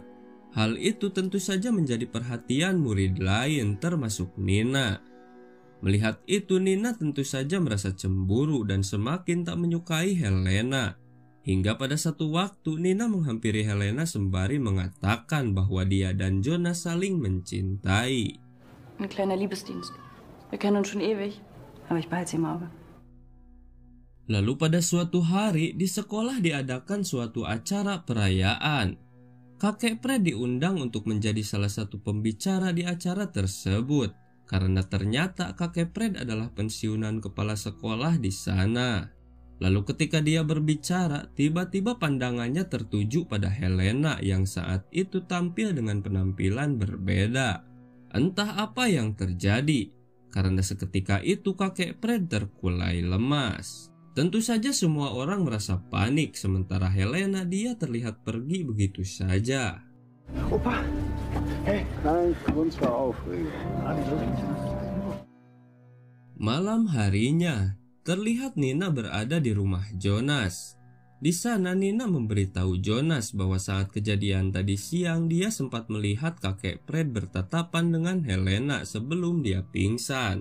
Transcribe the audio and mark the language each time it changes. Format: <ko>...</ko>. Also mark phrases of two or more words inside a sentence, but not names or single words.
<id>Hal itu tentu saja menjadi perhatian murid lain termasuk Nina. Melihat itu, Nina tentu saja merasa cemburu dan semakin tak menyukai Helena. Hingga pada satu waktu Nina menghampiri Helena sembari mengatakan bahwa dia dan Jonas saling mencintai.</id> <de>Ein kleiner Liebesdienst. Wir kennen uns schon ewig, aber ich behalte sie im Auge.</de> <id>Lalu pada suatu hari di sekolah diadakan suatu acara perayaan. Kakek Fred diundang untuk menjadi salah satu pembicara di acara tersebut. Karena ternyata kakek Fred adalah pensiunan kepala sekolah di sana. Lalu ketika dia berbicara, tiba-tiba pandangannya tertuju pada Helena yang saat itu tampil dengan penampilan berbeda. Entah apa yang terjadi, karena seketika itu kakek Fred terkulai lemas. Tentu saja semua orang merasa panik, sementara Helena dia terlihat pergi begitu saja.</id> <de>Opa, hey, nein, uns war aufregend.</de> <id>Malam harinya, terlihat Nina berada di rumah Jonas. Di sana Nina memberitahu Jonas bahwa saat kejadian tadi siang dia sempat melihat kakek Fred bertatapan dengan Helena sebelum dia pingsan.</id>